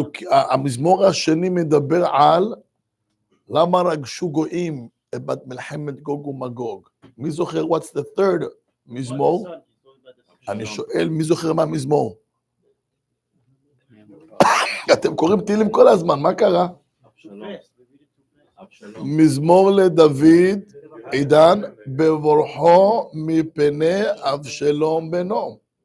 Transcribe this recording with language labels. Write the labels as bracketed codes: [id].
[he] המזמור השני מדבר על למה רגשו גויים בת מלחמת גוג ומגוג. מי זוכר? [en] What's the third מזמור? [he] אני שואל, מי זוכר מה המזמור? אתם קוראים תהילים כל הזמן, מה קרה? מזמור לדוד, עידן, בבורחו מפני אבשלום בנו.